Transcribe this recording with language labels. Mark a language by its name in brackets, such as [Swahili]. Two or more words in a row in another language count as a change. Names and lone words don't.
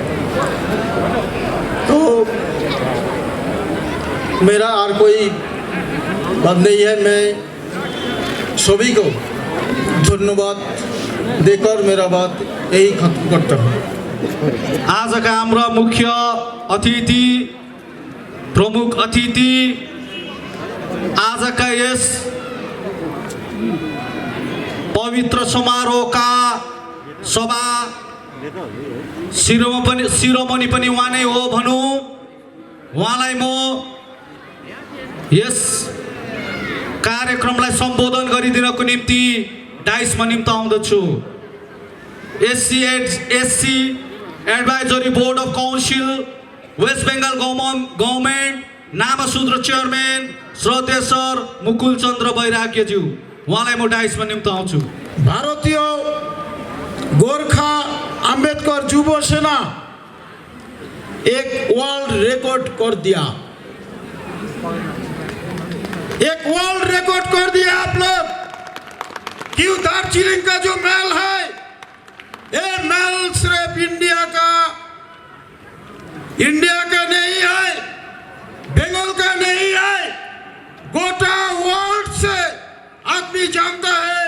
[Hindi] तो मेरा और कोई बात नहीं है। मैं सभी को धन्यवाद देकर मेरा बात यही खत्म करता हूँ। [Nepali] आज का हाम्रा मुख्य अतिथि, प्रमुख अतिथि, आज का यस पवित्र समारोह का सभा शिरोमणि पनि उहाँ नै हो भनौँ। उहाँलाई म यस कार्यक्रमलाई सम्बोधन गरिदिनको निम्ति डाइसमा निम्ताउँदछु। SC एडभाइजरी बोर्ड अफ काउन्सिल वेस्ट बेङ्गाल गभर्मेन्ट नामशूद्र चेयरम्यान श्रद्धेय सर मुकुल चन्द्र बैराग्यज्यू, उहाँलाई म डाइसमा निम्ताउँछु। [Hindi] भारतीय गोरखा अम्बेडकर युवा सेना एक [English] world record [Hindi] कर दिया। एक [English] world record [Hindi] कर दिया आप लोग। क्यों दार्जिलिंग का जो महल है, ये महल सिर्फ इंडिया का नहीं है, बंगाल का नहीं है, गोटा वर्ल्ड से आदमी जानता है।